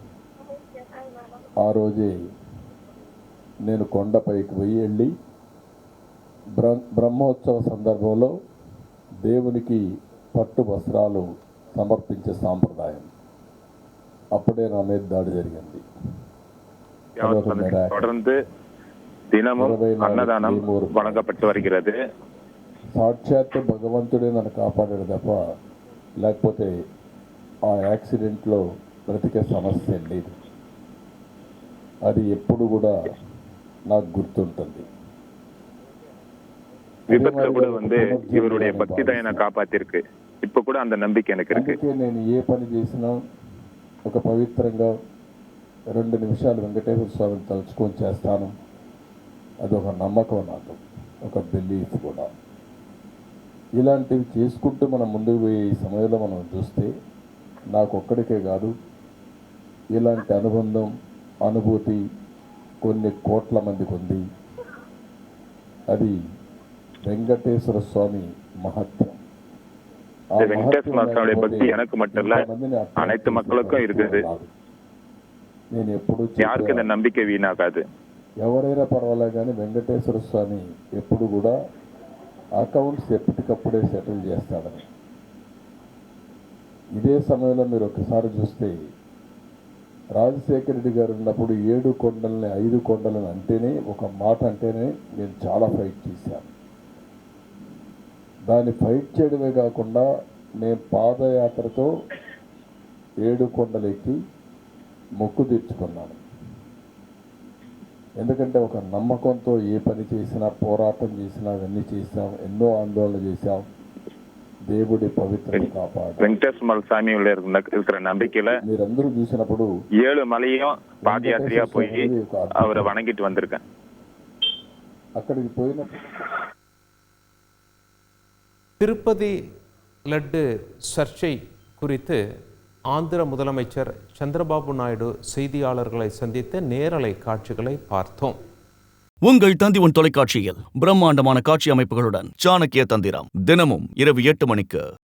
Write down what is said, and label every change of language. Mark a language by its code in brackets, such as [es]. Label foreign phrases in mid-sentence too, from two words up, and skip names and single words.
[te] ఆ రోజే నేను కొండపైకి వెళ్ళి బ్రహ్మోత్సవ సందర్భంలో దేవునికి పట్టు వస్త్రాలు సమర్పించే సాంప్రదాయం. అప్పుడే నా మీద దాడి జరిగింది. [ta] தொடர்ந்து தினமும் அன்னதானம் வழங்கப்பட்டு வருகிறது. [te] సాక్షాత్ భగవంతుడే నన్ను కాపాడాడు తప్ప లేకపోతే ఆ యాక్సిడెంట్లో బ్రతికే సమస్య లేదు. అది ఎప్పుడు కూడా నాకు గుర్తుంటుంది. [ta] விபத்துல கூட வந்து இவருடைய பக்தி தான் என்ன காப்பாத்திருக்கு. இப்ப கூட அந்த நம்பிக்கை எனக்கு இருக்கு. [te] నేను ఏ పని చేసినా ఒక పవిత్రంగా 2 నిమిషాలు వెంకటేశ్వర స్వామిని తలుచుకొని చేస్తాను. అదొక నమ్మకం, నాకు ఒక బిలీఫ్ కూడా. ఇలాంటివి చేసుకుంటూ మనం ముందుకు పోయే ఈ సమయంలో మనం చూస్తే నాకు ఒక్కడికే కాదు, ఇలాంటి అనుబంధం, అనుభూతి కొన్ని కోట్ల మందికి ఉంది. అది వెంకటేశ్వర స్వామి మహత్యం. [ta] வெங்கடேஸ்வர சுவாமியோட பக்தி எனக்கு மட்டும் இல்ல, அனைத்து மக்களுக்கும் இருக்குது. [te] నేను ఎప్పుడు [ta] யாருக்கு இந்த நம்பிக்கை வீணாகாது. [te] ఎవరైనా పర్వాలేదు కానీ వెంకటేశ్వర స్వామి ఎప్పుడు కూడా అకౌంట్స్ ఎప్పటికప్పుడే సెటిల్ చేస్తాడని. ఇదే సమయంలో మీరు ఒకసారి చూస్తే రాజశేఖర రెడ్డి గారు ఉన్నప్పుడు 7 కొండలని 5 కొండలని అంటేనే, ఒక మాట అంటేనే నేను చాలా ఫైట్ చేశాను. దాన్ని ఫైట్ చేయడమే కాకుండా నేను పాదయాత్రతో 7 కొండలు ఎక్కి మొక్కు తీర్చుకున్నాను. ఎందుకంటే ఒక నమ్మకంతో ఏ పని చేసినా, పోరాటం చేసినా, అవన్నీ చేసాం, ఎన్నో ఆందోళన చేశాం. దేవుడి పవిత్రత కాపాడు. [ta] வெங்கடேஸ்வர சாமி இருக்கிற நம்பிக்கையில [te] మీరందరూ చూసినప్పుడు [ta] 7 மலையும் பாத யாத்திரையா போய் அவரை வணங்கிட்டு வந்திருக்கேன். [te] అక్కడికి పోయినప్పుడు [ta] திருப்பதி லட்டு சர்ச்சை குறித்து ஆந்திர முதலமைச்சர் சந்திரபாபு நாயுடு செய்தியாளர்களை சந்தித்த நேரலை காட்சிகளை பார்த்தோம். உங்கள் தந்தி1 தொலைக்காட்சியில் பிரம்மாண்டமான காட்சி அமைப்புகளுடன் சாணக்கிய தந்திரம் தினமும் இரவு 8 மணிக்கு.